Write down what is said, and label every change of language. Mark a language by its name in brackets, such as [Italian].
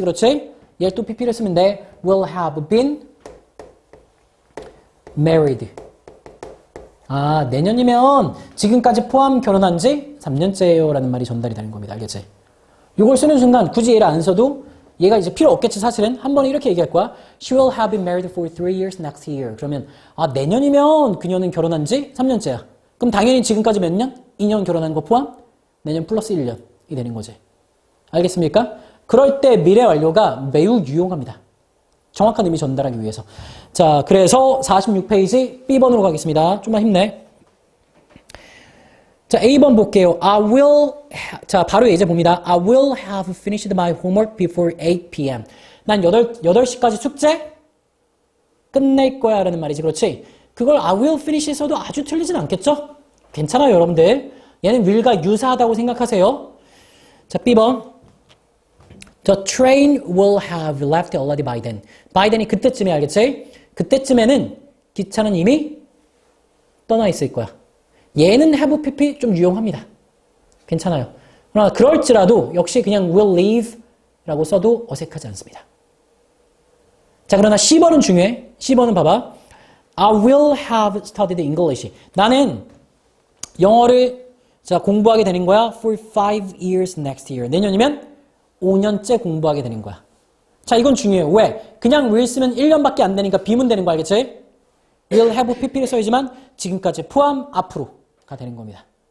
[Korean] 그렇지? 얘 또 pp를 쓰면 돼. [English] will have been married. [Korean] 아, 내년이면 지금까지 포함 결혼한 지 3년째예요 라는 말이 전달이 되는 겁니다. 알겠지? 이걸 쓰는 순간 굳이 얘를 안 써도 얘가 이제 필요 없겠지. 사실은 한 번에 이렇게 얘기할 거야. [English] She will have been married for 3 years next year. [Korean] 그러면 아, 내년이면 그녀는 결혼한 지 3년째야. 그럼 당연히 지금까지 몇 년? 2년 결혼한 거 포함? 내년 플러스 1년이 되는 거지. 알겠습니까? 그럴 때 미래 완료가 매우 유용합니다. 정확한 의미 전달하기 위해서. 자, 그래서 46페이지 B번으로 가겠습니다. 좀만 힘내. 자, A번 볼게요. 자, 바로 예제 봅니다. [English] I will have finished my homework before 8 p.m. [Korean] 난 8시까지 숙제 끝낼 거야 라는 말이지. 그렇지? 그걸 [English] I will finish [Korean] 에서도 아주 틀리진 않겠죠? 괜찮아요, 여러분들. 얘는 will과 유사하다고 생각하세요. 자, B번. [English] The train will have left already by then. by then [Korean] 이 그때쯤에 알겠지? 그때쯤에는 기차는 이미 떠나 있을 거야. 얘는 have pp 좀 유용합니다. 괜찮아요. 그러나 그럴지라도 역시 그냥 [English] will leave [Korean] 라고 써도 어색하지 않습니다. 자, 그러나 C번은 중요해. C번은 봐봐. [English] I will have studied English. [Korean] 나는 영어를 자, 공부하게 되는 거야. [English] for 5 years next year. [Korean] 내년이면 5년째 공부하게 되는 거야. 자, 이건 중요해요. 왜? 그냥 will 쓰면 1년밖에 안 되니까 비문 되는 거 알겠지? will have pp를 써야지만 지금까지 포함 앞으로가 되는 겁니다.